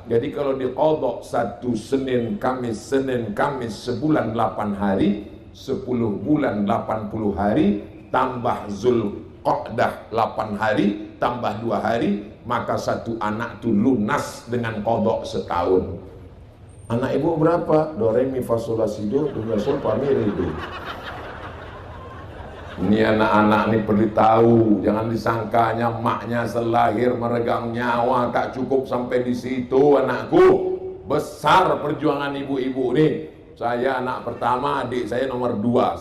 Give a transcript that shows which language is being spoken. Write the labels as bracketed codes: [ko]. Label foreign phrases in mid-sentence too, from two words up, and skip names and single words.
[ms] Jadi kalau diqadha satu Senin, Kamis, sebulan 8 hari, 10 bulan 80 hari, tambah Zulqa'dah 8 hari, tambah 2 hari, maka satu anak itu lunas dengan qadha setahun. Anak ibu berapa? Do re mi fa sol la si do sol fa mi re do. Ini anak-anak ini perlu tahu, jangan disangkanya maknya selahir meregang nyawa tak cukup sampai di situ anakku. Besar perjuangan ibu-ibu nih. Saya anak pertama, adik saya nomor 2.